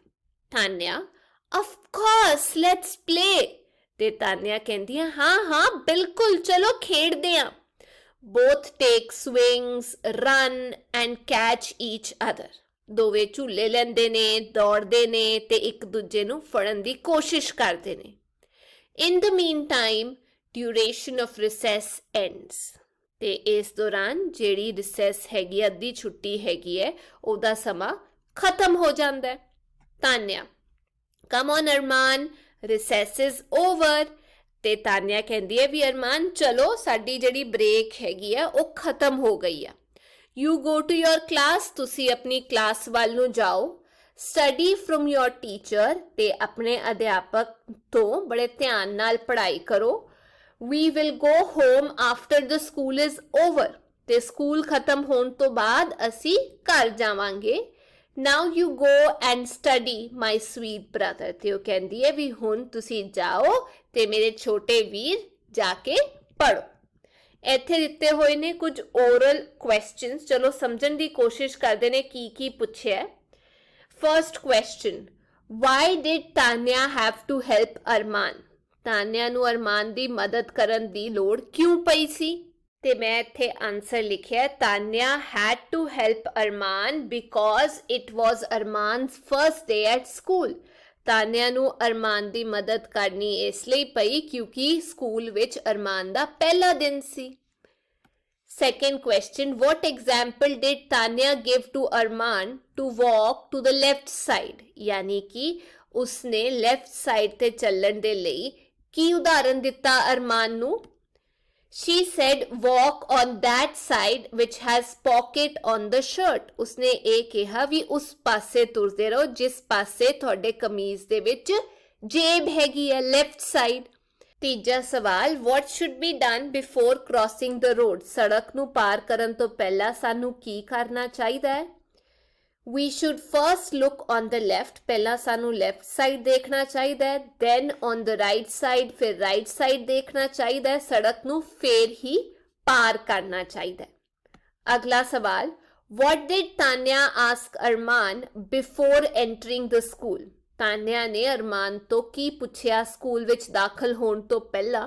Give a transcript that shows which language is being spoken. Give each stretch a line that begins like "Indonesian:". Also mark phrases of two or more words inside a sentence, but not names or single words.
Punjabi: ਤਾਨਿਆ,
English: of course let's play।
Punjabi: ਤੇ ਤਾਨਿਆ ਕਹਿੰਦੀ ਹੈ ਹਾਂ ਹਾਂ ਬਿਲਕੁਲ, ਚਲੋ ਖੇਡਦੇ ਹਾਂ।
English: both take swings, run and catch each other।
Punjabi: ਦੋਵੇਂ ਝੂਲੇ ਲੈਂਦੇ ਨੇ, ਦੌੜਦੇ ਨੇ ਤੇ ਇੱਕ ਦੂਜੇ ਨੂੰ ਫੜਨ ਦੀ ਕੋਸ਼ਿਸ਼ ਕਰਦੇ ਨੇ।
English: in the meantime duration of recess ends।
Punjabi: ਤੇ ਇਸ ਦੌਰਾਨ ਜਿਹੜੀ ਰਿਸੈਸ ਹੈਗੀ, ਅੱਧੀ ਛੁੱਟੀ ਹੈਗੀ ਹੈ, ਉਹਦਾ ਸਮਾਂ ਖਤਮ ਹੋ ਜਾਂਦਾ ਹੈ। ਤਾਨਿਆ,
English: come on ਅਰਮਾਨ, recess is over।
Punjabi: ਤੇ ਤਾਨਿਆ ਕਹਿੰਦੀ ਹੈ ਵੀ ਅਰਮਾਨ ਚਲੋ ਸਾਡੀ ਜਿਹੜੀ ਬ੍ਰੇਕ ਹੈਗੀ ਆ ਉਹ ਖਤਮ ਹੋ ਗਈ ਆ।
English: you go to your class।
Punjabi: ਤੁਸੀਂ ਆਪਣੀ ਕਲਾਸ ਵੱਲ ਨੂੰ ਜਾਓ।
English: study from your teacher।
Punjabi: ਤੇ ਆਪਣੇ ਅਧਿਆਪਕ ਤੋਂ ਬੜੇ ਧਿਆਨ ਨਾਲ ਪੜ੍ਹਾਈ ਕਰੋ।
English: we will go home after the school is over।
Punjabi: ਤੇ ਸਕੂਲ ਖਤਮ ਹੋਣ ਤੋਂ ਬਾਅਦ ਅਸੀਂ ਘਰ ਜਾਵਾਂਗੇ।
English: now you go and study my sweet brother।
Punjabi: ਤੇ ਉਹ ਕਹਿੰਦੀ ਹੈ ਵੀ ਹੁਣ ਤੁਸੀਂ ਜਾਓ ਤੇ ਮੇਰੇ ਛੋਟੇ ਵੀਰ ਜਾ ਕੇ ਪੜ੍ਹੋ। ਇੱਥੇ ਦਿੱਤੇ ਹੋਏ ਨੇ ਕੁਝ
English: oral questions,
Punjabi: ਚਲੋ ਸਮਝਣ ਦੀ ਕੋਸ਼ਿਸ਼ ਕਰਦੇ ਨੇ ਕੀ ਕੀ ਪੁੱਛਿਆ।
English: first question, why did ਤਾਨਿਆ have to help ਅਰਮਾਨ।
Punjabi: ਤਾਨਿਆ ਨੂੰ ਅਰਮਾਨ ਦੀ ਮਦਦ ਕਰਨ ਦੀ ਲੋੜ ਕਿਉਂ ਪਈ ਸੀ? ਤੇ ਮੈਂ ਇੱਥੇ ਆਨਸਰ ਲਿਖਿਆ,
English: ਤਾਨਿਆ had to help ਅਰਮਾਨ because it was ਅਰਮਾਨ's first day at school।
Punjabi: ਤਾਨਿਆ ਨੂੰ ਅਰਮਾਨ ਦੀ ਮਦਦ ਕਰਨੀ ਇਸ ਲਈ ਪਈ ਕਿਉਂਕਿ ਸਕੂਲ ਵਿੱਚ ਅਰਮਾਨ ਦਾ ਪਹਿਲਾ ਦਿਨ ਸੀ।
English: second question, what example did ਤਾਨਿਆ give to ਅਰਮਾਨ to walk to the left side।
Punjabi: ਯਾਨੀ ਕਿ ਉਸਨੇ
English: left side
Punjabi: ਤੇ ਚੱਲਣ ਦੇ ਲਈ ਕੀ ਉਦਾਹਰਨ ਦਿੱਤਾ ਅਰਮਾਨ ਨੂੰ?
English: she said walk on that side which has pocket on the shirt।
Punjabi: ਉਸਨੇ ਇਹ ਕਿਹਾ ਵੀ ਉਸ ਪਾਸੇ ਤੁਰਦੇ ਰਹੋ ਜਿਸ ਪਾਸੇ ਤੁਹਾਡੇ ਕਮੀਜ਼ ਦੇ ਵਿੱਚ ਜੇਬ ਹੈਗੀ ਹੈ,
English: left side.
Punjabi: ਤੀਜਾ ਸਵਾਲ,
English: what should be done before crossing the road।
Punjabi: ਸੜਕ ਨੂੰ ਪਾਰ ਕਰਨ ਤੋਂ ਪਹਿਲਾਂ ਸਾਨੂੰ ਕੀ ਕਰਨਾ ਚਾਹੀਦਾ ਹੈ?
English: we should first look on the left।
Punjabi: ਪਹਿਲਾਂ ਸਾਨੂੰ
English: left side
Punjabi: ਦੇਖਣਾ ਚਾਹੀਦਾ ਹੈ।
English: then on the right side,
Punjabi: ਫਿਰ
English: right side
Punjabi: ਦੇਖਣਾ ਚਾਹੀਦਾ ਹੈ। ਸੜਕ ਨੂੰ ਫੇਰ ਹੀ ਪਾਰ ਕਰਨਾ ਚਾਹੀਦਾ ਹੈ। ਅਗਲਾ ਸਵਾਲ,
English: what did ਤਾਨਿਆ ask ਅਰਮਾਨ before entering the school।
Punjabi: ਤਾਨਿਆ ਨੇ ਅਰਮਾਨ ਤੋਂ ਕੀ ਪੁੱਛਿਆ ਸਕੂਲ ਵਿੱਚ ਦਾਖਲ ਹੋਣ ਤੋਂ ਪਹਿਲਾਂ?